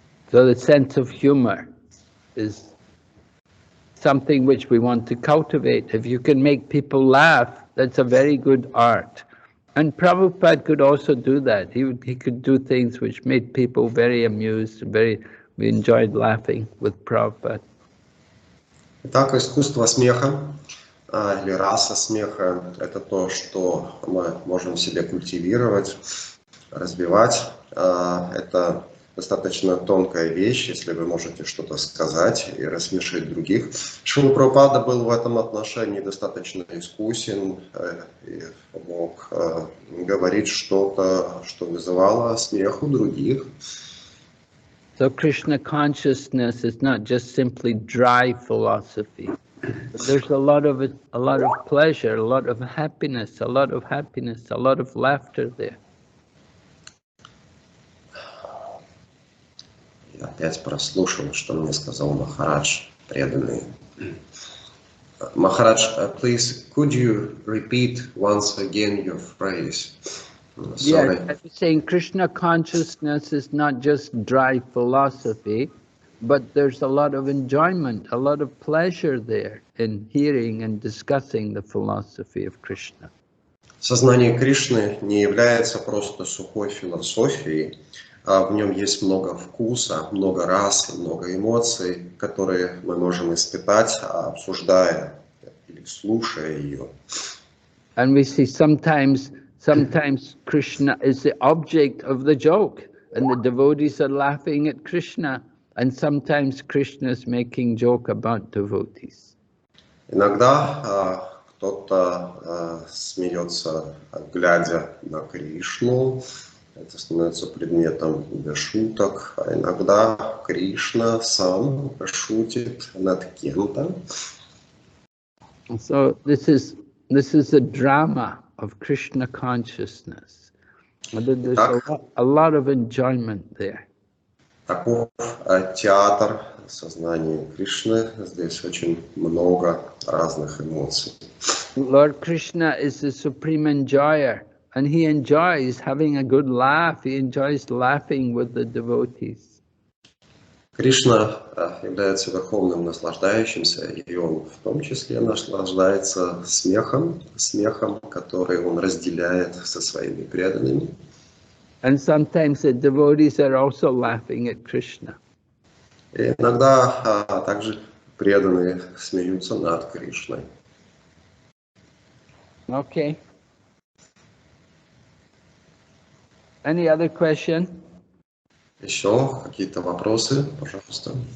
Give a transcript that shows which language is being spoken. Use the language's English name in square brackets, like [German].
[English] So the sense of humor is something which we want to cultivate. If you can make people laugh, that's a very good art. And Prabhupada could also do that. He could do things which made people very amused, we enjoyed laughing with Prabhupada. [Russian] Итак, искусство смеха или раса смеха – это то, что мы можем в себе культивировать, развивать. Это достаточно тонкая вещь, если вы можете что-то сказать и рассмешить других. Шрила Прабхупада был в этом отношении достаточно искусен и мог говорить что-то, что вызывало смех у других. [English] So Krishna consciousness is not just simply dry philosophy. There's a lot of pleasure, a lot of happiness, a lot of laughter there. [Russian] Я опять прослушал, что мне сказал Махарадж, преданный. [English] Maharaj, please, could you repeat once again your phrase? Sorry. Yeah, I was saying Krishna consciousness is not just dry philosophy, but there's a lot of enjoyment, a lot of pleasure there in hearing and discussing the philosophy of Krishna. [Russian] Сознание Кришны не является просто сухой философией, а в нем есть много вкуса, много рас, много эмоций, которые мы можем испытать, обсуждая или слушая ее. [English] And we see sometimes Krishna is the object of the joke, and the devotees are laughing at Krishna, and sometimes Krishna is making joke about devotees. [Russian] Иногда кто-то смеется, глядя на Кришну, это становится предметом для шуток, а иногда Кришна сам шутит над кем-то. [English] So this is the drama of Krishna consciousness. There's [Russian] Итак, [English] a lot of enjoyment there. [Russian] таков театр сознания Кришны. Здесь очень много разных эмоций. [English] Lord Krishna is the supreme enjoyer, and he enjoys having a good laugh. He enjoys laughing with the devotees. [Russian] Кришна является верховным наслаждающимся, и он в том числе наслаждается смехом, который он разделяет со своими преданными. [English] And sometimes the devotees are also laughing at Krishna. [Russian] И иногда также преданные смеются над Кришной. [English] Okay. Any other question? [Russian] Еще какие-то вопросы, пожалуйста.